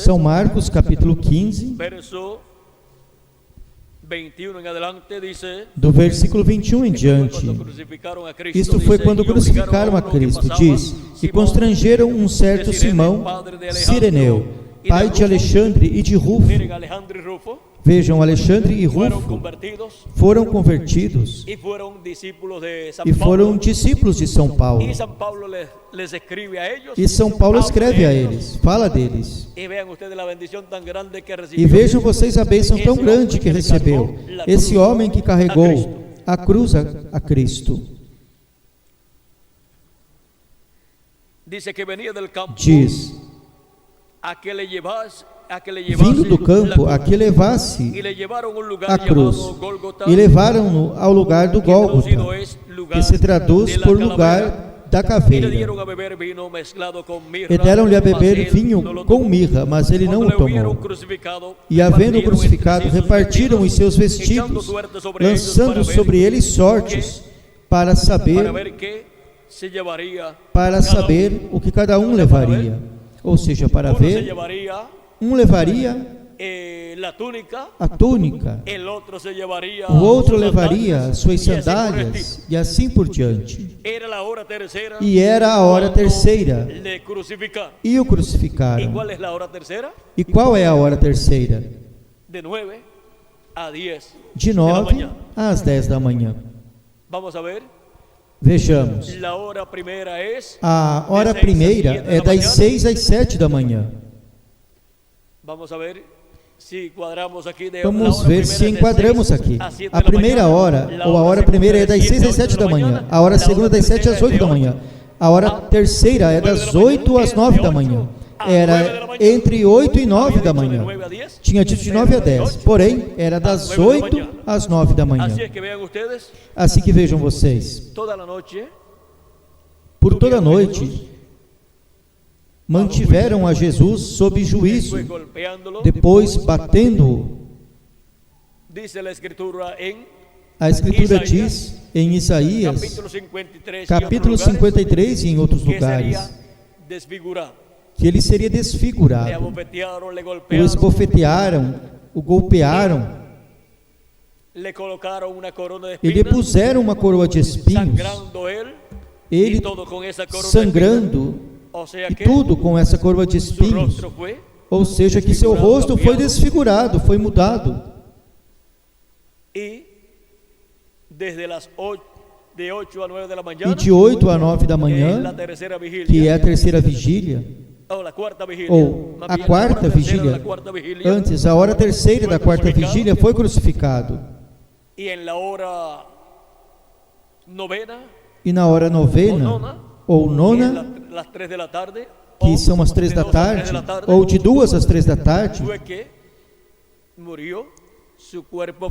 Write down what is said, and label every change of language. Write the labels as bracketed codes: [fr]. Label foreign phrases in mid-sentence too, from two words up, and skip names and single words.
[pt] São Marcos, capítulo 15, [es] verso 21 en adelante, dice: [pt] do versículo 21 em diante. [es] Cuando crucificaron a Cristo, [pt] Isto foi [es] dice, [pt] quando [es] y obligaron [pt] crucificaram a [es] uno que [pt] Cristo, [es] pasaba, [pt] diz, e [es] Simón, [pt] constrangeram um certo [es] de Cirene, [pt] Simão, [es] padre de Alejandro, [pt] Cireneu, e pai de de Rufo. Alexandre e de Rufo. [es] Miren, Alejandro y Rufo [pt] Vejam, Alexandre e [es] fueron [pt] Rufo [es] convertidos [pt] foram convertidos [es] y fueron discípulos de San [pt] e foram [es] Pablo. [pt] discípulos de São Paulo. [es] Y San Pablo les escribe a ellos. [pt] E São Paulo [es] habla [pt] escreve [es] de [pt] a [es] ellos. [pt] eles, fala deles. [es] Y vean ustedes la bendición tan grande que [pt] E [es] recibió [pt] vejam vocês a bênção tão grande que recebeu esse homem que carregou a cruz a Cristo. [es] Dice que venía del campo [pt] Diz, [es] a que le llevase [pt] vindo do campo, a que levasse [es] y le llevaron a un lugar [pt] a cruz, [es] llamado Gólgota, [pt] e levaram-no ao lugar do [es] que traducido [pt] Gólgota, [es] es lugar [pt] que se traduz [es] de la [pt] por [es] calavera. [pt] lugar da [es] Y le [pt] caveira. [es] dieron a beber vino mezclado con mirra, [pt] E deram-lhe a [es] mas [pt] beber [es] él [pt] vinho [es] no lo [pt] com [es] tomó. [pt] mirra, mas ele não [es] Cuando [pt] o [es] le hubieron [pt] tomou. [es] crucificado, [pt] E havendo [es] repartieron [pt] crucificado, [es] entre sí sus [pt] repartiram os seus [es] vestidos, echando [pt] vestidos, [es] suertes sobre ellos [pt] lançando [es] para ver [pt] sobre eles sortes, para saber [es] qué se llevaría [pt] para [es] cada [pt] saber o que cada um levaria. Ou seja, para [es] uno se ver, llevaría [pt] um levaria [es] la túnica, [pt] a túnica, [es] el otro se llevaría [pt] o outro [es] sus [pt] levaria [es] sandalias, [pt] suas [es] y así por el [pt] sandálias, [es] estilo. [pt] e assim por diante. [es] Era la hora tercera [pt] E era a hora [es] cuando [pt] terceira, [es] le crucificaron. [pt] e o [es] ¿Y [pt] crucificaram. [es] cuál es la hora tercera? [pt] E qual é a hora terceira? [es] De 9 a 10 [pt] De [es] de la [pt] 9 [es] mañana. [pt] às 10 da manhã. [es] Vamos a ver. [pt] Vejamos. [es] La hora primera es [pt] A hora [es] de 6 a [pt] primeira [es] 7 [pt] é da das [es] manhã. [pt] 6 às 7 da manhã. [es] Vamos a ver si cuadramos aquí de [pt] Vamos [es] la hora [pt] ver [es] primera [pt] se [es] es de [pt] enquadramos [es] 6 [pt] aqui. [es] a 7 [pt] A [es] de la [pt] primeira [es] mañana, [pt] hora, [es] la [pt] ou a hora [es] segunda [pt] primeira é das 6 às 7 [es] 7 [pt] da manhã. A hora segunda das 7 às 8 da manhã. A hora terceira é das 8 às 9 da manhã. Era entre 8 e 9 da manhã. Tinha dito de 9 a 10. Porém, era das 8 às 9 da manhã. [es] Así es que vean ustedes, [pt] Assim que vejam vocês, [es] toda la noche [pt] por toda a noite, mantiveram a Jesus sob juízo, [es] fue golpeándolo. [pt] depois batendo-o. [es] Dice la escritura en [pt] A Escritura diz em Isaías, [es] capítulo 53, [pt] capítulo 53 e em outros [es] que [pt] lugares, [es] sería desfigurado. [pt] que ele seria [es] Le [pt] desfigurado. [es] abofetearon, le [pt] O [es] golpearon, [pt] esbofetearam, o golpearam [es] le colocaram una corona de [pt] e lhe [es] espinas, [pt] puseram uma coroa de espinhos, [es] sangrando él [pt] ele [es] y todo con esa corona de [pt] sangrando, [es] espinas. O sea [pt] e [es] que [pt] tudo com essa coroa de [es] su [pt] espinhos. [es] rostro fue [pt] Ou seja, que seu rosto foi desfigurado, foi mudado. [es] y desde las 8, de 8 a 9 de la [pt] E [es] mañana, [pt] de 8 a 9 da [es] que es la [pt] manhã, [es] tercera vigilia, [pt] que é a terceira vigília, [es] o la cuarta vigilia, [pt] ou [es] más [pt] a [es] bien, la [pt] quarta [es] hora tercera de [pt] vigília, [es] la cuarta vigilia, [pt] antes, a hora terceira da quarta vigília, foi crucificado. [es] y en la hora novena, [pt] E na hora novena, ou [es] que es [pt] nona, [es] las 3 de la tarde, [pt] que [es] o [pt] são as 3 [es] de [pt] da [es] 2 a 3 [pt] tarde, [es] de la tarde, [pt] ou de 2 às 3 da tarde, [es] fue que murió su cuerpo